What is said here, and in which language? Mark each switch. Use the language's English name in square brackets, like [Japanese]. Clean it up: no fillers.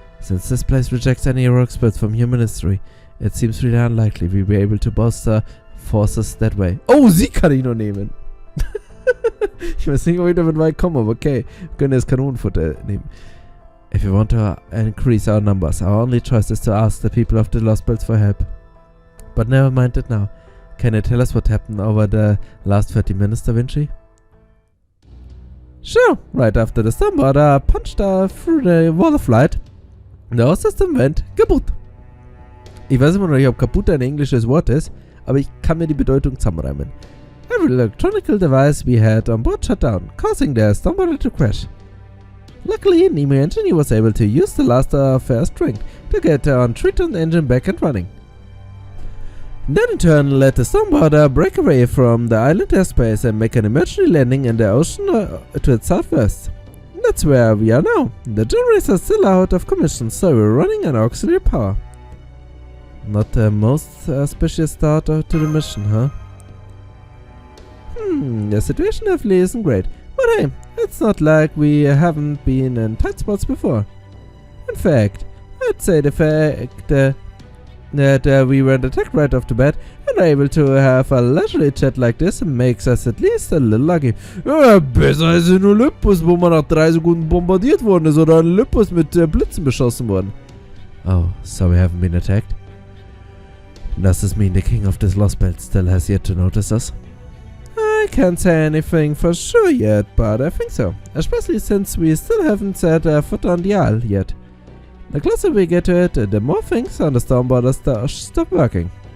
[English] Since this place rejects any heroic spirits from human history, it seems really unlikely we'll be able to bolster forces that way. [German] Oh, sie kann ich noch nehmen. Ich weiß nicht, ob ich damit weit komme, aber okay. Wir können das Kanonenfutter nehmen. [English] If you want to increase our numbers, our only choice is to ask the people of the Lostbelt for help. But never mind it now. Can you tell us what happened over the last 30 minutes, Da Vinci? Sure, right after the Stormwater punched through the wall of light, the whole system went kaputt. [German] Ich weiß immer noch nicht, ob kaputt ein englisches Wort ist, aber ich kann mir die Bedeutung zusammenreimen. [English] Every electronical device we had on board shut down, causing the Stormwater to crash. Luckily, Nemo Engineer was able to use the last of her strength to get her on Triton engine back and running. Then in turn let the Stormwater break away from the island airspace and make an emergency landing in the ocean to its southwest. That's where we are now. The generators are still out of commission, so we're running on auxiliary power. Not the most auspicious start to the mission, huh? The situation definitely isn't great, but hey, it's not like we haven't been in tight spots before. In fact, I'd say the fact that we weren't attacked right off the bat and are able to have a leisurely chat like this makes us at least a little lucky. [German] Ja, besser als in Olympus, wo man nach 3 Sekunden bombardiert worden ist, oder in Olympus mit Blitzen beschossen worden. [English] Oh, so we haven't been attacked? Does this mean the king of this Lostbelt still has yet to notice us? I can't say anything for sure yet, but I think so. Especially since we still haven't set foot on the Isle yet. The closer we get to it, the more things on the storm borders stop working.